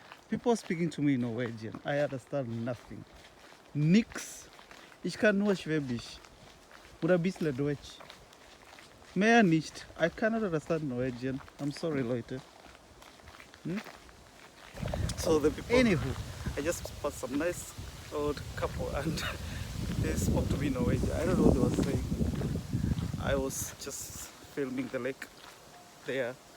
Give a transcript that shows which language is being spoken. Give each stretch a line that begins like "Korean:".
English: People are speaking to me in Norwegian. I understand nothing. Nix.
German: Ich kann nur Schwäbisch. Oder ein bisschen Deutsch. Mehr nicht.
English: I cannot understand Norwegian. I'm sorry, Leute. So the people... Anywho, I just passed some nice old couple and they spoke to me in Norwegian. I don't know what they were saying. I was just filming the lake there.